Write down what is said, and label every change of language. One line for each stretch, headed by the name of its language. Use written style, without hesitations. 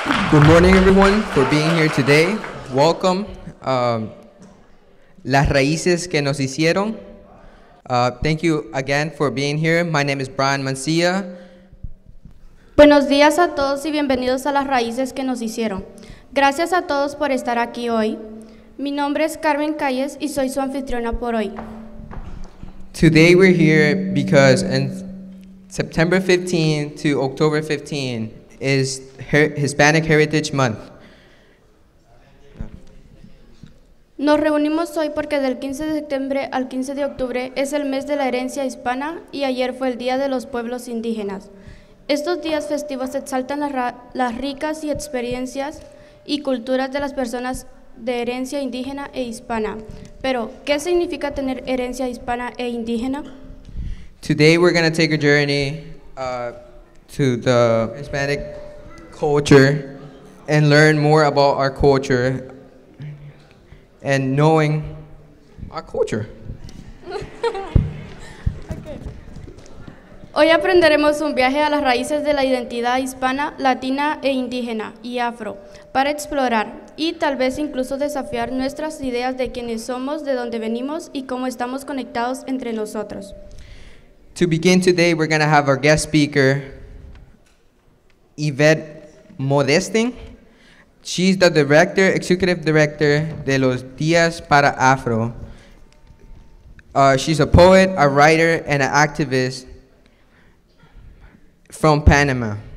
English: Good morning, everyone, for being here today. Welcome.
Spanish: Las raíces que nos hicieron.
English: Thank you again for being here. My name is Brian Mancilla.
Spanish: Buenos días a todos y bienvenidos a las raíces que nos hicieron. Gracias a todos por estar aquí hoy. Mi nombre es Carmen Calles y soy su anfitriona por hoy.
English: Today we're here because in September 15 to October 15 is Hispanic Heritage Month.
Spanish: Nos reunimos hoy porque del 15 de septiembre al 15 de octubre es el mes de la herencia hispana y ayer fue el Día de los Pueblos Indígenas. Estos días festivos exaltan las ricas y experiencias y culturas de las personas de herencia indígena e hispana. Pero, ¿qué significa tener herencia hispana e indígena?
English: Today we're going to take a journey to the Hispanic culture and learn more about our culture and knowing our culture.
Spanish: Hoy aprenderemos un viaje a las raíces de la identidad hispana, latina e indígena y afro para explorar y tal vez incluso desafiar nuestras ideas de quiénes somos, de dónde venimos y cómo estamos conectados entre nosotros.
English: To begin today, we're going to have our guest speaker, Yvette Modestin. She's the executive director de los Días para Afro. She's a poet, a writer, and an activist from Panama.